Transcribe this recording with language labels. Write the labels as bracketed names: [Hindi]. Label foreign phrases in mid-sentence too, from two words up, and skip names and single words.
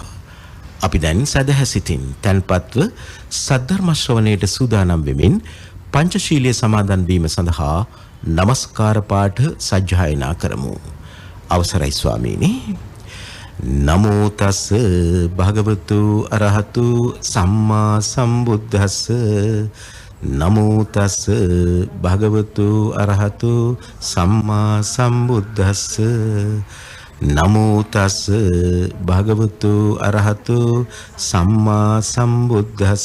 [Sinhala] අපි දැන් සදහැසිතින් තන්පත්ව සද්ධර්ම ශ්‍රවණයට සූදානම් වෙමින් පංචශීලයේ සමාදන් වීම සඳහා නමස්කාර පාඨ සජ්ජායනා කරමු. අවසරයි ස්වාමීනි. [Pali] නමෝ තස් භගවතු අරහතු සම්මා සම්බුද්දස්ස. නමෝ තස් භගවතු අරහතු සම්මා සම්බුද්දස්ස. නමෝ තස් භගවතු අරහතු සම්මා සම්බුද්දස්ස.